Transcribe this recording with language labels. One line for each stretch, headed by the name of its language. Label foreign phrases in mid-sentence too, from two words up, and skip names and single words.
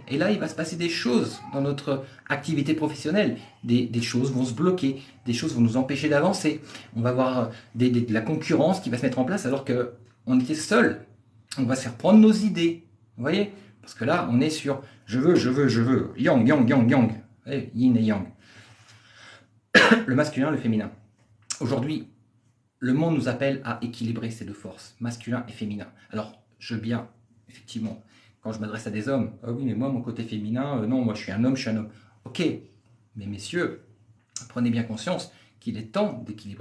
French: Et là, il va se passer des choses dans notre activité professionnelle. Des choses vont se bloquer, des choses vont nous empêcher d'avancer. On va avoir de la concurrence qui va se mettre en place alors qu'on était seul. On va se faire prendre nos idées. Vous voyez? Parce que là, on est sur je veux, je veux, je veux. Yang, yang, yang, yang. Yin et yang. Le masculin, le féminin. Aujourd'hui, le monde nous appelle à équilibrer ces deux forces, masculin et féminin. Alors, je veux bien, effectivement, quand je m'adresse à des hommes, ah oui, mais moi, mon côté féminin, non, moi, je suis un homme, je suis un homme. Ok, mais messieurs, prenez bien conscience qu'il est temps d'équilibrer.